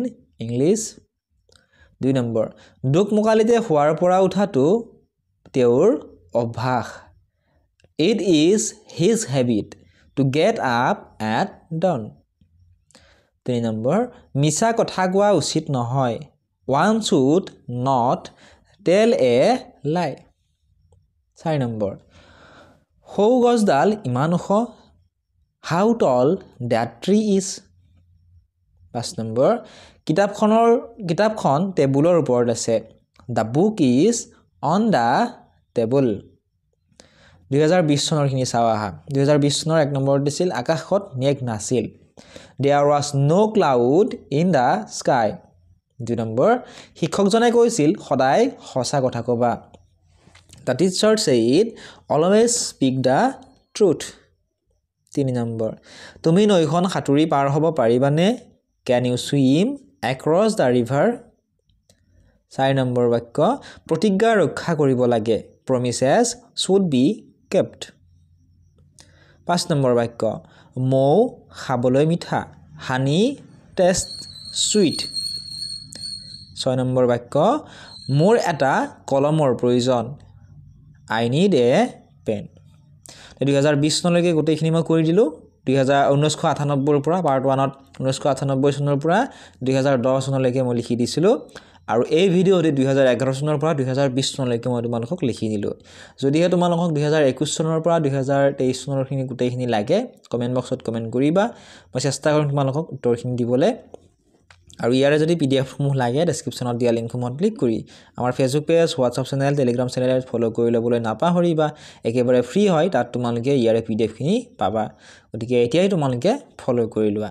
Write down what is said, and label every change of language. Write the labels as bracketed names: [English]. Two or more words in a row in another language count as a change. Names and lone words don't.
[Assamese] English 2 নম্বৰ দুক মুকালিতে হোৱাৰ পৰা উঠাটো তেওঁৰ অভ্যাস [English] It is his habit to get up at dawn [Assamese] 3 নম্বৰ মিছা কথা কোৱা উচিত নহয় [English] one should not tell a lie [Assamese] 4 নম্বৰ সৌ গছডাল ইমান ওখ [English] how tall that tree is [Assamese] 5 নম্বৰ কিতাপখন টেবুলৰ ওপৰত আছে [English] the book is on the table [Assamese] 2020 চনৰ খিনি চাওয়া 2020 চনৰ 1 নম্বৰ দিছিল আকাশত মেঘ নাছিল [English] there was no cloud in the sky [Assamese] 2 নম্বৰ শিক্ষকজনে কৈছিল সদায় সঁচা কথা কবা [English] the teacher said always speak the truth [Assamese] 3 নম্বৰ তুমি নৈখন সাঁতুৰি পাৰ হ'ব পাৰিবানে [English] can you swim across the river [Assamese] 4 নম্বৰ বাক্য প্ৰতিজ্ঞা ৰক্ষা কৰিব লাগে [English] promises should be kept [Assamese] 5 নম্বৰ বাক্য মৌ খাবলৈ মিঠা [English] honey tastes sweet [Assamese] 6 নম্বৰ বাক্য মোৰ এটা কলমৰ প্ৰয়োজন [English] I need a pen [Assamese] 2020 চনলৈকে গোটেইখিনি মই কৰি দিলো 1998 ৰ পৰা পাৰ্ট 1ত 1998 চনৰ পৰা 2010 চনলৈকে মই লিখি দিছিলো আৰু এই ভিডিওতে 2011 চনৰ পৰা 2020 চনলৈকে মই তোমালোকক লিখি দিলো যদিহে তোমালোকক 2021 চনৰ পৰা 2023 চনৰ খিনি গোটেইখিনি লাগে [English] comment boxত comment [Assamese] কৰিবা মই চেষ্টা কৰিম তোমালোকক উত্তৰখিনি দিবলৈ আৰু ইয়াৰে যদি পিডিএফসমূহ লাগে ডেছক্ৰিপশ্যনত দিয়া লিংকসমূহত ক্লিক কৰি আমাৰ ফেচবুক পেজ [English] WhatsApp channel Telegram channel follow' [Assamese] কৰি ল'বলৈ নাপাহৰিবা একেবাৰে ফ্ৰী হয় তাত তোমালোকে ইয়াৰে পিডিএফখিনি পাবা গতিকে এতিয়াই তোমালোকে ফ'ল' কৰি লোৱা